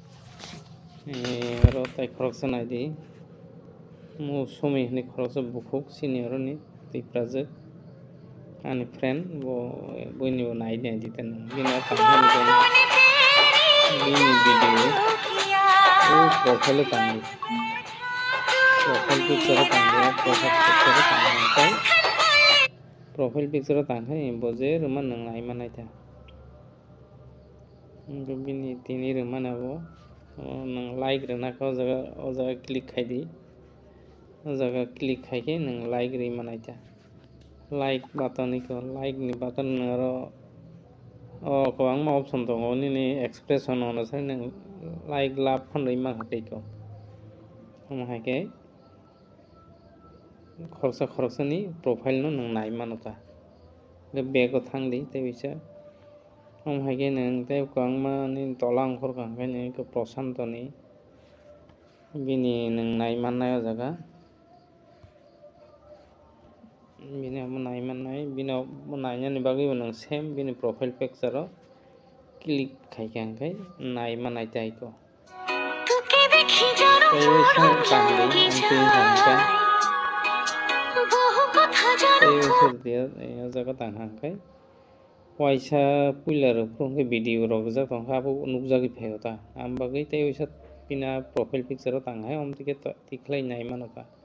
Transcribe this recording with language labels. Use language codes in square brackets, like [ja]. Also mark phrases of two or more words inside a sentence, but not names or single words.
[trp] aro tai khoroksa naidi Sumi hinui khoroksa buphuk senior ni tui prajak ani friend bo buini bo nai dita nang bini [en] video profile [trp] o tangi [en] profile picture [trp] o tangi [en] profile picture [trp] o tangkhai bo je rwmani nang naimanai ta bini tini rwmani abo nang like rwnakhe o jaga click khai di o jaga click khaikhe nang like rwui manai ta [en] like button [trp] iko like ni button aro kwbangma option tongo nini expression hono sai nang [en] like love [trp] phanrwui mankha tei ko omo haikhe khoroksa ni profile no nang nai mano ta back o thangdi tei uisa omo haikhe nang tei kwbangma nini tola ongkhorka hingkhe nang Prashanto ni bini nang nai mannai o jaga bini abo nai mannai bini nainani bagui bo nang same bini [en] profile picture [trp] o click khaikhe hingkhe nai manai taiko tei uisa o jaga tanghangkhai waisa puila rok hingkhe video rok rijak tongkha abo nugjagui phaio ta amo bagui tei uisa bini [en] profile picture [trp] o tanghai amtwikhe tiklai nai mano ta